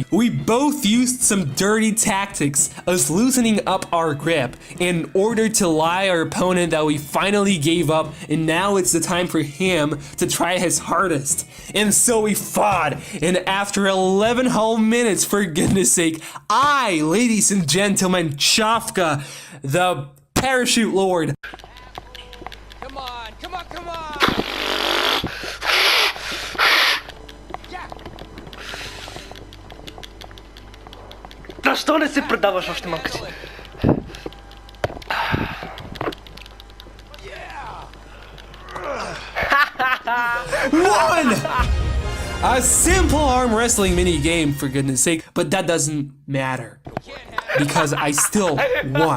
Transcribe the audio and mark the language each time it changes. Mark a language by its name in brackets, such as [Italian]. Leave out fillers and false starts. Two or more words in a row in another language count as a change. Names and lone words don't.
[English] We both used some dirty tactics as loosening up our grip in order to lie our opponent that we finally gave up, and now it's the time for him to try his hardest. And so we fought, and after 11 whole minutes, for goodness sake, I, ladies and gentlemen, Chafka, the parachute lord, Come on! [Bulgarian] Да что не си продаваш още малко? [English] won! A simple arm wrestling mini game, for goodness sake, but that doesn't matter because I still won.